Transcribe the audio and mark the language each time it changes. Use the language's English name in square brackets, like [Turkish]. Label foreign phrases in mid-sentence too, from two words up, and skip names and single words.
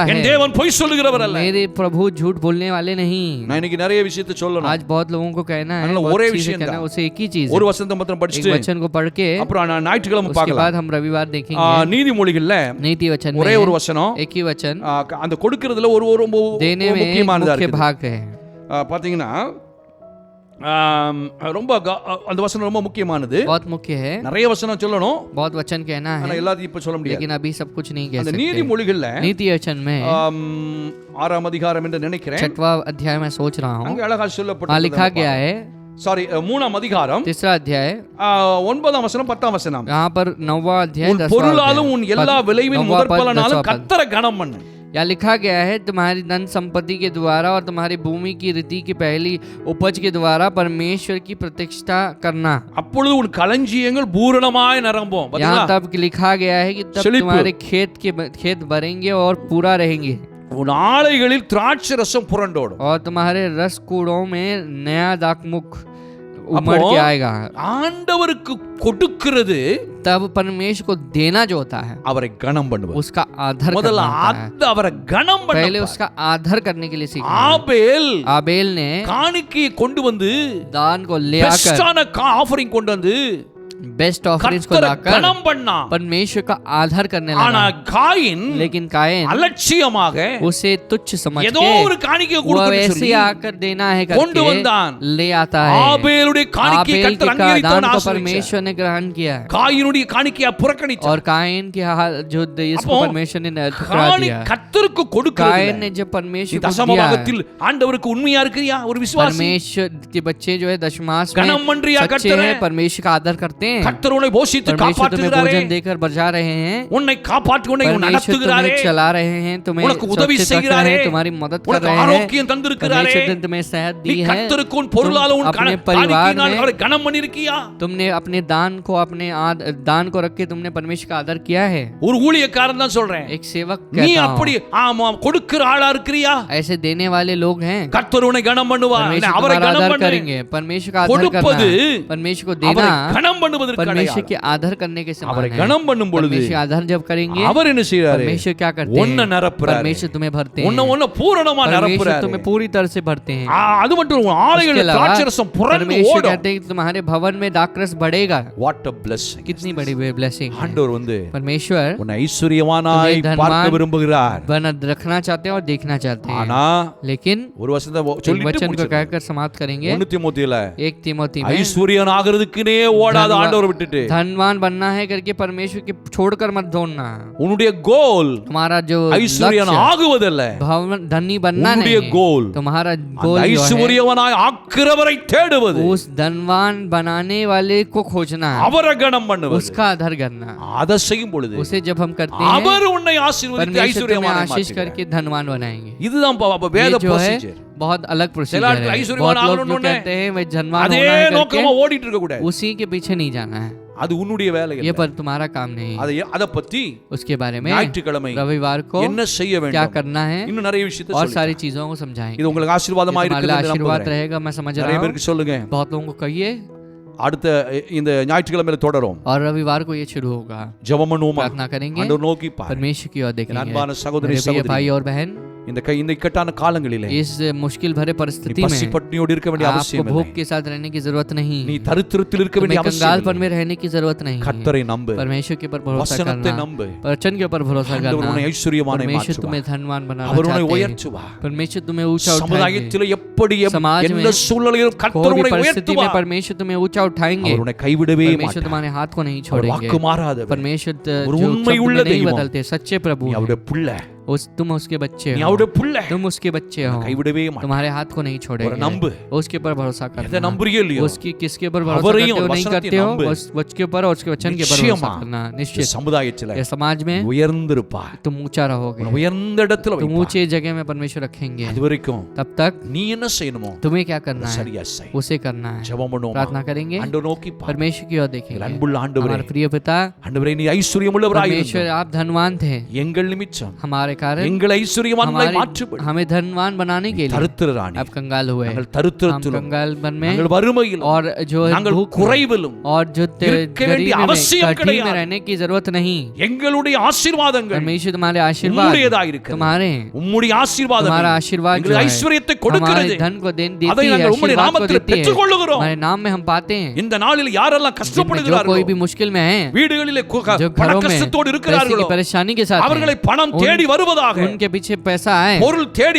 [Tamil] என் [Hindi] है। [Tamil] தேவன் பொய் சொல்லுகிறவர் அல்ல. [Hindi] मेरे प्रभु झूठ बोलने वाले नहीं। [Tamil] நான் இன்னைக்கு நிறைய விஷயத்தை சொல்லணும். [Hindi] आज बहुत लोगों को कहना है, [Tamil] அதனால [Hindi] बहुत [Tamil] ஒரே [Hindi] चीजें [Tamil] விஷயம் [Hindi] कहना है, [Tamil] தான். [Hindi] उसे एक ही चीज [Tamil] ஒரு [Hindi] है। [Tamil] வசனத்தை மாத்திரம் [Hindi] एक [Tamil] படிச்சுட்டு [Hindi] वचन को पढ़ के [Tamil] அப்புறம் நான் ஞாயிற்றுக்கிழமை [Hindi] उसके [Tamil] பார்க்கலாம். [Hindi] बाद हम रविवार देखेंगे। [Tamil] நீதிமொழிகள்ல [Hindi] नीति वचन [Tamil] ஒரே [Hindi] में [Tamil] ஒரு வசனம். [Hindi] एक ही वचन [Tamil] அந்த கொடுக்கிறதுல ஒரு ஒரு [Hindi] देने में एक [Tamil] முக்கியமானதா [Hindi] मुख्य [Tamil] இருக்கு. [Hindi] भाग है। [Tamil] பாத்தீங்கன்னா ரொம்ப அந்த வசனம் ரொம்ப முக்கியமானது. [Hindi] बहुत मुख्य है। [Tamil] நிறைய வசனம் சொல்லணும். [Hindi] बहुत वचन कहना [Tamil] ஆனா [Hindi] है, [Tamil] எல்லாத்தையும் இப்ப சொல்ல முடியாது. [Hindi] लेकिन अभी सब कुछ नहीं कह [Tamil] அந்த [Hindi] सकते। [Tamil] நீதிமொழிகள்ல [Hindi] नीति वचन में [Tamil] 6ஆம் அதிகாரம் என்று நினைக்கிறேன். [Hindi] 6वां अध्याय में सोच रहा हूँ, [Tamil] அங்க அழகா [Hindi] वहाँ [Tamil] சொல்லப்பட்டிருக்கிறது. [Hindi] लिखा गया है, [Tamil] சாரி 3ஆம் அதிகாரம் [Hindi] 3रा अध्याय [Tamil] 9ஆம் வசனம் 10ஆம் வசனம். [Hindi] यहाँ पर 9वां अध्याय [Tamil] உன் [Hindi] 10वां [Tamil] பொருளாலும் உன் எல்லா [Hindi] अध्याय, [Tamil] விளைவின் [Hindi] 9वां [Tamil] முதற் [Hindi] पद, [Tamil] பலனாலும் [Hindi] 10वां पद। [Tamil] கர்த்தரை கனம் பண்ணு. [Hindi] यहाँ लिखा गया है, तुम्हारी धन संपत्ति के द्वारा और तुम्हारी भूमि की रीति की पहली उपज के द्वारा परमेश्वर की प्रतिष्ठा करना। [Tamil] அப்பொழுது உன் களஞ்சியங்கள் பூரணமாய் நிரம்பும். [Hindi] यहाँ तब लिखा गया है कि तब [Tamil] செழிப்பு. [Hindi] तुम्हारे खेत भरेंगे और पूरा रहेंगे [Tamil] உன் ஆலைகளில் திராட்சை ரசம் புரண்டோடும். [Hindi] और तुम्हारे रस कूड़ों में नया दाखमुख उमड़ [Tamil] அப்போ [Hindi] के आएगा। [Tamil] ஆண்டவருக்கு கொடுக்கிறது [Hindi] तब परमेश्वर को देना जो होता है [Tamil] அவரை கனம் பண்ணுவது. [Hindi] उसका आदर [Tamil] முதல்ல [Hindi] करना होता है। [Tamil] அவரை கனம் [Hindi] पहले [Tamil] பண்ண. [Hindi] उसका आदर करने के लिए सीखना है। [Tamil] ஆபேல் [Hindi] आबेल ने [Tamil] காணிக்கையை கொண்டு வந்து [Hindi] दान को ले आकर, [English] best offering [Tamil] கொண்டு வந்து [English] best offerings [Hindi] को [Tamil] கர்த்தரை [Hindi] लाकर [Tamil] கனம் பண்ணா. [Hindi] परमेश्वर का आदर करने [Tamil] ஆனா [Hindi] लगा। [Tamil] காயின் [Hindi] लेकिन कायन [Tamil] அலட்சியமாக [Hindi] उसे तुच्छ समझ [Tamil] ஏதோ [Hindi] के [Tamil] ஒரு காணிக்கையை [Hindi] वो [Tamil] கொடுக்கணும்னு [Hindi] ऐसे [Tamil] சொல்லி [Hindi] आकर देना है [Tamil] கொண்டு [Hindi] करके [Tamil] வந்தான். [Hindi] ले आता है। [Tamil] ஆபேலுடைய காணிக்கையை [Hindi] आबेल [Tamil] கர்த்தர் [Hindi] के दान [Tamil] அங்கீகரித்தவன் [Hindi] को [Tamil] ஆசீர்வதிச்சார். [Hindi] परमेश्वर ने ग्रहण किया है [Tamil] காயினுடைய காணிக்கையை புறக்கணிச்சார். [Hindi] और कायन के जो इसको [Tamil] அப்போ [Hindi] परमेश्वर ने ठुकरा [Tamil] காணி [Hindi] दिया। [Tamil] கர்த்தருக்கு [Hindi] कायन [Tamil] கொடுக்கிறது. [Hindi] ने जब [Tamil] நீ [Hindi] परमेश्वर को [Tamil] தசம [Hindi] दिया है, [Tamil] பாகத்தில் ஆண்டவருக்கு உண்மையா இருக்கிறியா? ஒரு விசுவாசி [Hindi] परमेश्वर के बच्चे जो है दशमास [Tamil] கனம் [Hindi] में [Tamil] பண்றியா [Hindi] सच्चे [Tamil] கர்த்தரை? [Hindi] हैं, परमेश्वर का आदर करते हैं। [Tamil] கர்த்தர் உன்னை போஷித்து [Hindi] परमेश्वर तुम्हें [Tamil] காப்பாற்றுகிறாரே, [Hindi] भोजन देकर बचा रहे हैं। [Tamil] உன்னை காப்பாற்றி உன்னை [Hindi] परमेश्वर [Tamil] நடத்துகிறாரே, [Hindi] तुम्हें चला रहे हैं, तुम्हें [Tamil] உனக்கு உதவி [Hindi] सुरक्षित रख रहे [Tamil] செய்கிறாரே, [Hindi] हैं, तुम्हारी मदद कर [Tamil] உனக்கு [Hindi] रहे हैं। [Tamil] ஆரோக்கியம் தந்திருக்கிறாரே, [Hindi] परमेश्वर ने तुम्हें सेहत [Tamil] நீ [Hindi] दी है। [Tamil] கர்த்தருக்கு உன் பொருளால உன் [Hindi] अपने परिवार [Tamil] காணிக்கையினால் [Hindi] में [Tamil] அவரை கனம் பண்ணிருக்கியா? [Hindi] तुमने अपने दान को दान को रख के तुमने परमेश्वर का आदर किया है। [Tamil] ஒரு ஊழியக்காரன் தான் சொல்றேன், [Hindi] एक सेवक [Tamil] நீ [Hindi] कहता [Tamil] அப்படி [Hindi] हूं, [Tamil] ஆமா கொடுக்கிற ஆளா இருக்கிறியா? [Hindi] ऐसे देने वाले लोग हैं। [Tamil] கர்த்தர் உன்னை கனம் பண்ணுவார், [Hindi] परमेश्वर [Tamil] அவரை [Hindi] तुम्हारा [Tamil] கனம் [Hindi] आदर [Tamil] பண்ணு. [Hindi] करेंगे। परमेश्वर का आदर [Tamil] கொடுப்பது [Hindi] करना, परमेश्वर को देना [Tamil] அவரை கனம் பண்ணுவதற்கு [Hindi] परमेश्वर [Tamil] அடையாளம். [Hindi] के आदर करने के समान [Tamil] அவரை [Hindi] है। [Tamil] கனம் பண்ணும் பொழுது [Hindi] परमेश्वर आदर जब करेंगे, [Tamil] அவர் என்ன செய்றாரு? [Hindi] परमेश्वर क्या करते [Tamil] உன்னை [Hindi] हैं? [Tamil] நிரப்புறாரு, [Hindi] परमेश्वर तुम्हें भरते हैं। [Tamil] உன்னை பூரணமா [Hindi] परमेश्वर [Tamil] நிரப்புறாரு. [Hindi] तुम्हें पूरी तरह से भरते हैं। [Tamil] அது மட்டும் இல்ல, உன் [Hindi] इसके [Tamil] ஆலைகளில் [Hindi] अलावा [Tamil] திராட்சரசம் புரண்டு [Hindi] परमेश्वर [Tamil] ஓடும். [Hindi] कहते हैं कि तुम्हारे भवन में दाखरस बढ़ेगा। [English] What a blessing. [Hindi] कितनी बड़ी ब्लेसिंग है। [Tamil] ஆண்டவர் வந்து [Hindi] परमेश्वर [Tamil] உன்னை ஐஸ்வரியவானாய் [Hindi] तुम्हें धनवान [Tamil] பார்க்க விரும்புகிறார். [Hindi] रखना चाहते हैं और देखना चाहते हैं। [Tamil] ஆனா [Hindi] लेकिन [Tamil] ஒரு வசனத்தை [Hindi] एक [Tamil] சொல்லிட்டு [Hindi] वचन को [Tamil] முடிச்சிடலாம். [Hindi] कहकर समाप्त करेंगे। [Tamil] 1 தீமோத்தேயுல [Hindi] 1 तीमोथी में [Tamil] ஐஸ்வரியன் ஆகிறதுக்குனே ஓடாத ஆண்டவர் விட்டுட்டு [Hindi] धनवान बनना है करके परमेश्वर के छोड़कर मत दौड़ना। [Tamil] உன்னுடைய கோல் [Hindi] तुम्हारा जो [Tamil] ஐஸ்வரியன் [Hindi] लक्ष्य [Tamil] ஆகுவதல்ல, [Hindi] भवन धनी बनना [Tamil] உன்னுடைய [Hindi] नहीं, [Tamil] கோல் [Hindi] तुम्हारा [Tamil] அந்த [Hindi] गोल जो है [Tamil] ஐஸ்வரியவனாய் ஆக்குறவரை தேடுவது, [Hindi] उस धनवान बनाने वाले को खोजना, [Tamil] அவரை கனம் பண்ணுவது. [Hindi] उसका आदर करना। [Tamil] அதை செய்யும் பொழுது [Hindi] उसे जब हम करते हैं, [Tamil] அவர் உன்னை ஆசீர்வதித்து [Hindi] परमेश्वर तुम्हें [Tamil] ஐஸ்வரியவானாய் [Hindi] आशीष [Tamil] மாற்றுகிறார். [Hindi] करके धनवान बनाएंगे। [Tamil] இதுதான் வேத [Hindi] ये जो है [Tamil] ப்ரொசீஜர். [Hindi] बहुत अलग प्रोसीजर आदमी है। ऐश्वर्यवान बहुत लोग आगमन जो होना है, कहते हैं वे धनवान [Tamil] அதே [Hindi] होना है [Tamil] நோக்கமா [Hindi] करके [Tamil] ஓடிட்டு இருக்க கூடாது. [Hindi] उसी के पीछे नहीं जाना है। [Tamil] அது உன்னுடைய வேலை [Hindi] ये [Tamil] இல்ல. [Hindi] पर तुम्हारा काम नहीं। [Tamil] அத பத்தி [Hindi] उसके बारे में [Tamil] ஞாயிற்றுக்கிழமை [Hindi] रविवार को [Tamil] என்ன செய்ய [Hindi] क्या [Tamil] வேண்டும், [Hindi] करना है [Tamil] இன்னும் நிறைய விஷயத்தை [Hindi] और [Tamil] சொல்லி [Hindi] सारी चीजों को समझाएंगे। [Tamil] இது உங்களுக்கு ஆசீர்வாதமா [Hindi] ये तुम्हारे लिए [Tamil] இருக்குன்னு [Hindi] आशीर्वाद [Tamil] நம்புறேன். [Hindi] रहेगा, मैं समझ [Tamil] நிறைய [Hindi] रहा हूँ। [Tamil] பேருக்கு சொல்லுங்க. [Hindi] बहुत लोगों को कहिए। [Tamil] அடுத்த இந்த ஞாயிற்றுக்கிழமையில தொடரும். [Hindi] और रविवार को ये शुरू होगा। [Tamil] ஜெபம் பண்ணுவோமா? [Hindi] प्रार्थना करेंगे, [Tamil] ஆண்டவர் நோக்கி பாரு. [Hindi] परमेश्वर की ओर देखेंगे। [Tamil] அன்பான சகோதரி [Hindi] मेरे प्रिय भाई [Tamil] சகோதரி, [Hindi] और बहन, [Tamil] இந்த இக்கட்டான காலங்களிலே [Hindi] इस मुश्किल भरे [Tamil] நீ [Hindi] परिस्थिति [Tamil] பசி [Hindi] में [Tamil] பட்டினியோடு இருக்க வேண்டிய [Hindi] आपको [Tamil] அவசியம் [Hindi] भूख [Tamil] இல்லை. [Hindi] के साथ रहने की जरूरत नहीं, [Tamil] நீ தரித்திரத்தில் இருக்க வேண்டிய [Hindi] तुम्हें [Tamil] அவசியம் [Hindi] कंगालपन [Tamil] இல்லை. [Hindi] में रहने की जरूरत नहीं। [Tamil] கர்த்தரை நம்பு, [Hindi] परमेश्वर के ऊपर भरोसा [Tamil] வசனத்தை [Hindi] करना, [Tamil] நம்பு. [Hindi] वचन के ऊपर भरोसा [Tamil] ஆண்டவர் [Hindi] करना। [Tamil] உன்னை ஐஸ்வரியமானை [Hindi] परमेश्वर [Tamil] மாற்றுவார். [Hindi] तुम्हें धनवान बनाना [Tamil] அவர் உன்னை [Hindi] चाहते हैं। [Tamil] உயர்த்துவார். [Hindi] परमेश्वर तुम्हें ऊंचा उठाएंगे। [Tamil] சமுதாயத்தில் எப்படி [Hindi] समाज में [Tamil] எந்த சூழ்நிலையிலும் கர்த்தர் [Hindi] कोई भी [Tamil] உன்னை [Hindi] परिस्थिति में [Tamil] உயர்த்துவார். [Hindi] परमेश्वर तुम्हें ऊंचा उठाएंगे। [Tamil] அவர் உன்னை கைவிடவே [Hindi] परमेश्वर [Tamil] மாட்டார். [Hindi] तुम्हारे हाथ को नहीं [Tamil] அவர் [Hindi] छोड़ेंगे। [Tamil] வாக்கு மாறாதவர். [Hindi] परमेश्वर [Tamil] ஒரு [Hindi] जो [Tamil] உண்மை [Hindi] शब्द [Tamil] உள்ள [Hindi] में नहीं [Tamil] தெய்வம். [Hindi] बदलते, सच्चे प्रभु [Tamil] நீ [Hindi] हैं। [Tamil] அவருடைய பிள்ளை, [Hindi] तुम उसके बच्चे [Tamil] நீ [Hindi] हो, [Tamil] அவருடைய பிள்ளை. [Hindi] तुम उसके बच्चे हो। [Tamil] கைவிடவே மாட்டார். [Hindi] तुम्हारे हाथ को नहीं [Tamil] ஒரு [Hindi] छोड़ेंगे। [Tamil] நம்பு. [Hindi] उसके ऊपर भरोसा [Tamil] எதை [Hindi] करना। [Tamil] நம்புறியோ இல்லையோ, [Hindi] उसकी किसके ऊपर भरोसा [Tamil] அவரையும் [Hindi] करते हो नहीं [Tamil] வசனத்தையும் [Hindi] करते हो, [Tamil] நம்பு. [Hindi] उसके ऊपर और उसके वचन के ऊपर भरोसा [Tamil] நிச்சயமா [Hindi] करना। [Tamil] இந்த [Hindi] निश्चित [Tamil] சமுதாயத்தில் [Hindi] ये समाज में [Tamil] உயர்ந்திருப்பார். [Hindi] तुम ऊंचा रहोगे, [Tamil] உன்னை உயர்ந்த இடத்துல [Hindi] तुम [Tamil] வைப்பார். [Hindi] ऊंचे जगह में परमेश्वर रखेंगे। [Tamil] அது வரைக்கும் [Hindi] तब तक [Tamil] நீ என்ன செய்யணுமோ [Hindi] तुम्हें क्या करना है, [Tamil] சரியா செய். [Hindi] उसे करना है। [Tamil] ஜெபம் பண்ணுவோமா? [Hindi] प्रार्थना करेंगे, [Tamil] ஆண்டவர் நோக்கி பார். [Hindi] परमेश्वर की ओर [Tamil] எங்கள் [Hindi] देखेंगे। [Tamil] அன்புள்ள ஆண்டவரே, [Hindi] हमारे प्रिय पिता, [Tamil] ஆண்டவரே நீ ஐஸ்வரியமுள்ளவராய் [Hindi] परमेश्वर [Tamil] இருந்தீர். [Hindi] आप धनवान थे, [Tamil] எங்கள் நிமித்தம் [Hindi] हमारे कारण [Tamil] எங்கள் ஐஸ்வரியவான்களை மாற்றுபடி. [Hindi] हमें धनवान बनाने के लिए [Tamil] தரித்திரராணி, [Hindi] आप कंगाल हुए। [Tamil] நாங்கள் [Hindi] हम [Tamil] தரித்திரத்திலும் [Hindi] कंगालपन में [Tamil] நாங்கள் வறுமையிலும் [Hindi] और जो है [Tamil] நாங்கள் [Hindi] भूख में [Tamil] குறைவிலும் [Hindi] और जो [Tamil] இருக்க வேண்டிய [Hindi] गरीबी में, [Tamil] அவசியம் [Hindi] कठिन में [Tamil] கிடையாது. [Hindi] रहने की जरूरत नहीं। [Tamil] எங்களுடைய ஆசீர்வாதங்கள் [Hindi] परमेश्वर तुम्हारे आशीर्वाद [Tamil] உம்முடையதா இருக்கிறது. [Hindi] तुम्हारे हैं। [Tamil] உம்முடைய ஆசீர்வாதம் [Hindi] तुम्हारा आशीर्वाद जो [Tamil] எங்களுக்கு [Hindi] है [Tamil] ஐஸ்வரியத்தை [Hindi] हमारे [Tamil] கொடுக்கிறது. [Hindi] धन को देती [Tamil] அதை [Hindi] है, [Tamil] நாங்கள் உம்முடைய [Hindi] आशीर्वाद को [Tamil] நாமத்தில் [Hindi] देती है, [Tamil] பெற்றுக்கொள்ளுகிறோம். [Hindi] हमारे नाम में हम पाते हैं। [Tamil] இந்த நாளில் யாரெல்லாம் [Hindi] जिनमें जो [Tamil] கஷ்டப்படுகிறார்களோ, [Hindi] कोई भी मुश्किल में है, [Tamil] வீடுகளிலே [Hindi] जो [Tamil] பண [Hindi] घरों में [Tamil] கஷ்டத்தோடு [Hindi] पैसे [Tamil] இருக்கிறார்களோ, [Hindi] की परेशानी के साथ [Tamil] அவர்களை [Hindi] हैं, [Tamil] பணம் தேடி வருவதாக, [Hindi] उनके पीछे पैसा आए, [Tamil] பொருள் தேடி